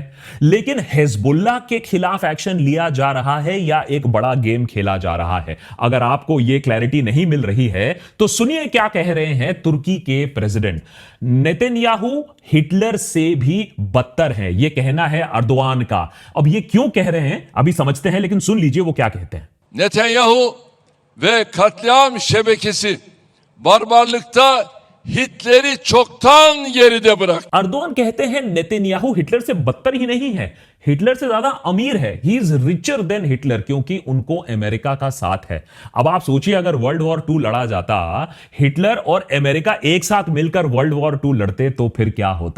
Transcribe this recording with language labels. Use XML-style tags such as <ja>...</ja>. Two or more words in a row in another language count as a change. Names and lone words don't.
<hi>लेकिन हिजबुल्लाह के खिलाफ एक्शन लिया जा रहा है या एक बड़ा गेम खेला जा रहा है? अगर आपको यह क्लैरिटी नहीं मिल रही है तो सुनिए क्या कह रहे हैं तुर्की के प्रेसिडेंट। नेतन्याहू हिटलर से भी बदतर है, यह कहना है अर्दोआन का। अब यह क्यों कह रहे हैं अभी समझते हैं, लेकिन सुन लीजिए वो क्या कहते हैं।</hi> <tr>Netanyahu ve katliam şebekesi barbarlıkta Hitler'i çoktan geride bıraktı.</tr> <hi>अर्दोआन कहते हैं नेतन्याहू हिटलर से बदतर ही नहीं है, हिटलर से ज्यादा अमीर है।</hi> <en>He is richer than Hitler,</en> <hi>क्योंकि उनको अमेरिका का साथ है। अब आप सोचिए अगर</hi> <en>World War 2</en> <hi>लड़ा जाता, हिटलर और अमेरिका एक साथ मिलकर</hi> <en>World War 2</en> <hi>लड़ते तो फिर क्या होता?</hi>